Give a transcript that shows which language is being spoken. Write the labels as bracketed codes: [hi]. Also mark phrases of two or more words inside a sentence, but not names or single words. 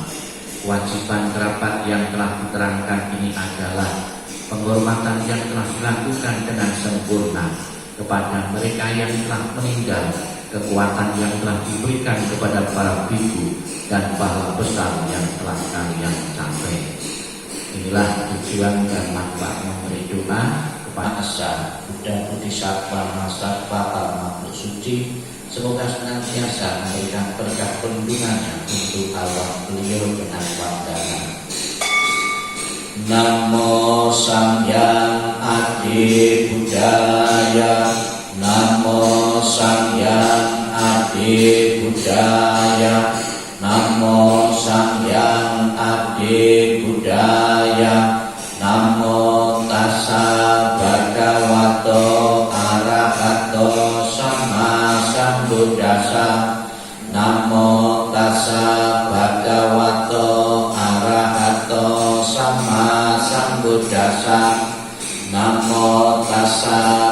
[id] Kewajiban kerabat yang telah diterangkan ini adalah penghormatan yang telah dilakukan dengan sempurna kepada mereka yang telah meninggal, kekuatan yang telah diberikan kepada para biku, dan pahala besar yang telah kalian capai. Inilah tujuan dan manfaat memberi doa kepada Asa Buddha Bodhisattva Mahasatwa para makhluk suci. Semoga senantiasa memberikan berkat perlindungannya untuk arwah beliau dengan wardana. [pi] Namo Sangyang Adi Buddhaya, Namo Sangyang Adi Buddhaya, Namo Sangyang Adi Buddhaya, Namo Tassa Bhagavato Arahato Sama Sambuddhassa, Namo Tassa Bhagavato Arahato Sama Sambuddhassa, Namo Tassa